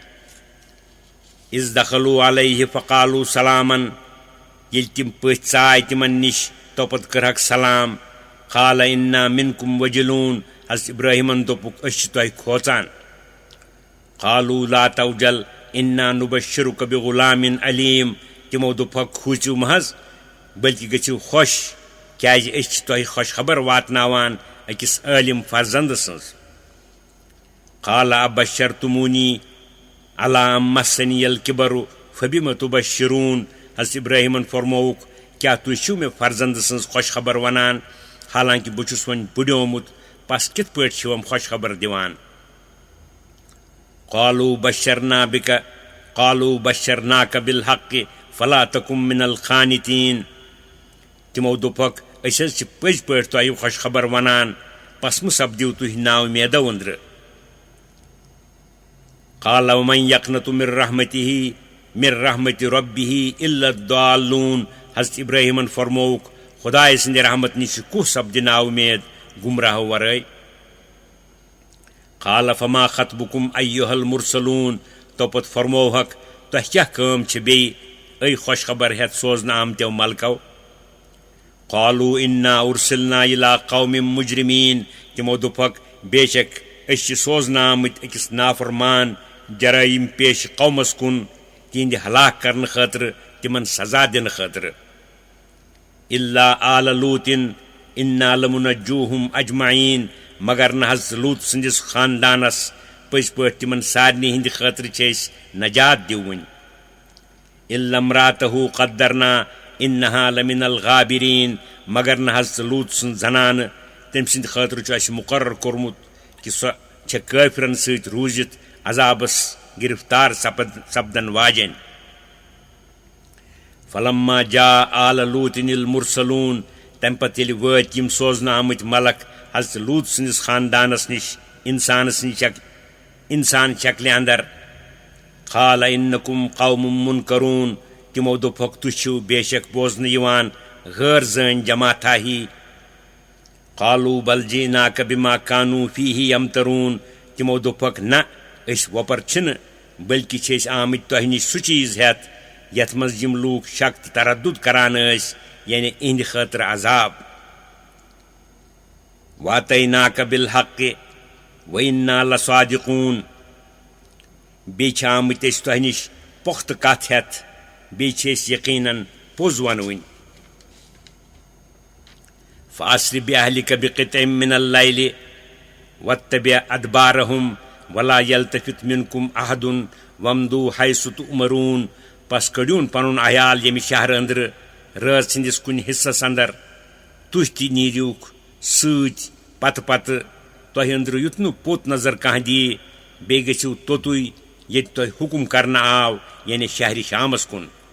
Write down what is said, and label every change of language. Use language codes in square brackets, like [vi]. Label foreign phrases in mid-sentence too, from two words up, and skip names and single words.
[ar] اذ دخلوا علیہ فقالوا سلامن [ks] ییٚلہِ تِم پٔژھۍ ژاے تِمن نِش توپت کٔرہکھ سلام [ar] قال إنا منكم وجلون [ks] حضرت ابراہیمن دوٚپُکھ أسۍ چھِ تۄہہِ کھوژان [ar] قالوا لا توجل إنا نبشرك بغلام عليم [ks] تِمو دوٚپُکھ کھوٗژِو مہ حظ بٔلکہِ گٔژھِو خۄش کیٛازِ أسۍ چھِ تۄہہِ خۄش خبر واتناوان أکِس عٲلِم فرزند سٕنٛز [ar] قال أبشرتموني على أن مسني الكبر فبم تبشرون [ks] حضرت ابراہیمن فرمووُکھ کیٛاہ تُہۍ چھِو مےٚ فرزند سٕنٛز خۄش خبر ونان حالانکہِ بہٕ چھُس وۄنۍ بُڈیومُت پس کِتھ پٲٹھۍ چھِوم خۄش خبر دِوان [ar] قالوا بشرناك بالحق فلا تكن من القانتين [ks] تِمو دوٚپُکھ أسۍ حظ چھِ پٔزۍ پٲٹھۍ تۄہہِ خۄش خبر ونان پس مہٕ سپدِو تُہۍ ناومیدو أنٛدرٕ [ar] قال ومن يقنط من رحمة ربه إلا الضالون [ks] حضرت ابراہیمن فرمووُکھ خدایہِ سٕنٛدِ رحمت نِش کُس سپدِ ناومید گمراہو ورٲے [ar] قال فما خطبكم أيها المرسلون [ks] توپت فرمووہکھ تۄہہِ کیٛاہ کٲم چھِ بیٚیہِ أے خۄش خبر ہٮ۪تھ سوزنہٕ آمتیو ملکو [ar] قالوا إنا أرسلنا إلى قوم مجرمين [ks] تِمو دوٚپُکھ بے شک أسۍ چھِ سوزنہٕ آمٕتۍ أکِس نافرمان جرٲیِم پیش قومس کُن تِہنٛدِ ہلاک کرنہٕ خٲطرٕ تِمن سزا دِنہٕ خٲطرٕ [ar] إلا آل لوٗط إنا لمنجوهم أجمعين [ks] مگر نہ حضرت لوٗط سٕنٛدِس خاندانس پٔزۍ پٲٹھۍ تِمن سارنٕے ہٕنٛدِ خٲطرٕ چھِ أسۍ نجات دِوٕنۍ [ar] إلا امرأته قدرنا إنها لمن الغابرين [ks] مگر نہ حضرت لوٗط سٕنٛز زنانہٕ تٔمۍ سٕنٛدِ خٲطرٕ چھُ اَسہِ مُقرر کوٚرمُت کہِ سۄ چھےٚ کٲفرن سۭتۍ روٗزِتھ عذابس گرفتار سپدن واجٮ۪ن [ar] فلما جاء آل لوٗط المرسلون [ks] تمہِ پتہٕ ییٚلہِ وٲتۍ یِم سوزنہٕ آمٕتۍ ملک حضرت لوٗط سٕنٛدِس خاندانس نِش انسان شکلہِ اندر [ar] قال إنكم قوم منكرون [ks] تِمو دوٚپُکھ تُہۍ چھِو بے شک بوزنہٕ یِوان غٲر زٲنۍ جماعتھا ہی [ar] قالوا بل جئناك بما كانوا فيه يمترون [ks] تِمو دوٚپُکھ نہ أسۍ وۄپر چھِنہٕ بٔلکہِ چھِ أسۍ آمٕتۍ تۄہہِ نِش سُہ چیٖز ہٮ۪تھ یتھ منٛز یِم لوٗکھ شک تہٕ تردُد کران ٲسۍ یعنی إہنٛدِ خٲطرٕ عذاب [ar] واتيناك بالحق وإنا لصادقون [ks] بیٚیہِ چھِ آمٕتۍ أسۍ تۄہہِ نِش پۄختہٕ کتھ ہٮ۪تھ بیٚیہِ چھِ أسۍ یقیٖنن پوٚز ونوٕنۍ [ar] فأسر بأهلك بقطع من الليل واتبع أدبارهم ولا يلتفت منكم أحد وامضوا حيث تؤمرون [ks] پس کڑیون پنُن عیال ییٚمہِ شہرٕ أنٛدرٕ رٲژ ہٕنٛدِس کُنہِ حِصس اندر تُہۍ تہِ نیٖرِوُکھ سۭتۍ پتہٕ پتہٕ تۄہہِ أنٛدرٕ یُتھ نہٕ پوٚت نظر کانٛہہ دِیہِ بیٚیہِ گٔژھِو توٚتُے ییٚتہِ تۄہہِ حُکم کرنہٕ آو یعنی شہرِ شامس کُن